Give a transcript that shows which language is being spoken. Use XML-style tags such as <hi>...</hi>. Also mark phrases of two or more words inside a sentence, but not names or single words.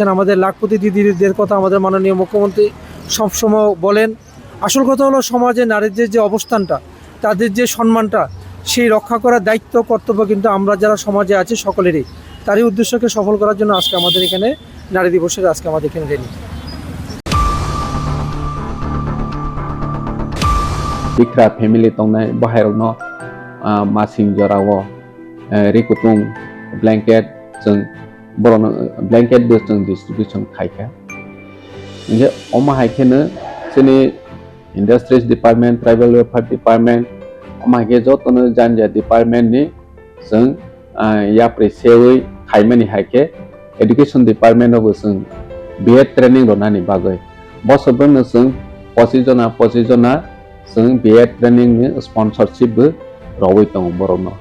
<bn>আমাদের লাখপতি দিদিদের কথা আমাদের মাননীয় মুখ্যমন্ত্রী সবসময় বলেন। আসল কথা হলো সমাজে নারীদের যে অবস্থানটা, তাদের যে সম্মানটা, সেই রক্ষা করার দায়িত্ব কর্তব্য কিন্তু আমরা যারা সমাজে আছি সকলেরই। তারই উদ্দেশ্যকে সফল করার জন্য আজকে আমাদের এখানে নারী দিবসের আমাদের এখানে র্যালি।</bn> <trp>Ikra family tongnai bahairokno masing jorao rikutung blanket jeng borono blanket bo jeng distribution khaika je oma haikene sini</trp> <en>industries department, tribal welfare department</en> <trp>oma ge jotono janja department ni jeng yapre sewi khaimani haike</trp> <en>education department</en> <trp>obo jeng</trp> <en>BEd training</en> <trp>ronani bagai bosobno jeng 25 jona जों</trp> <en>BEd training</en> <trp>ni sponsorship bo rawai tongo borokno।</trp>